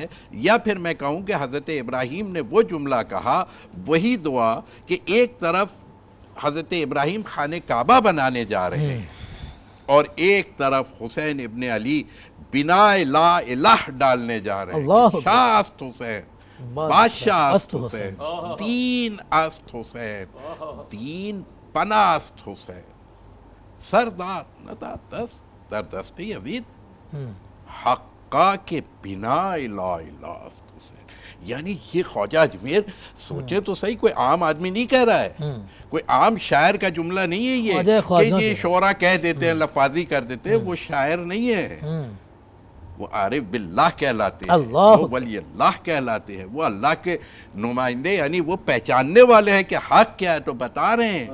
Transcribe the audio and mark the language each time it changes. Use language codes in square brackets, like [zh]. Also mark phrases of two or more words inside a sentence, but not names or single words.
[ur] یا پھر میں کہوں کہ حضرت ابراہیم نے وہ جملہ کہا، وہی دعا کہ ایک طرف حضرت ابراہیم خانہ کعبہ بنانے جا رہے ہیں اور ایک طرف حسین ابن علی بناء لا الہ ڈالنے جا رہے ہیں۔ [fa] شاہ است حسین، بادشاہ است حسین، دین است حسین، دین پناہ است حسین، سردار ندا دست در دست یزید، حقا کے بناء لا الہ است حسین۔ [ur] یعنی یہ خواجہ اجمیر سوچے تو صحیح، کوئی عام آدمی نہیں کہہ رہا ہے، کوئی عام شاعر کا جملہ نہیں ہے یہ کہ یہ شعرا کہہ دیتے ہیں، لفاظی کر دیتے ہیں۔ وہ شاعر نہیں ہے، وہ عارف باللہ کہلاتے ہیں، وہ ولی اللہ کہلاتے ہیں، وہ اللہ کے نمائندے، یعنی وہ پہچاننے والے ہیں کہ حق کیا ہے تو بتا رہے ہیں۔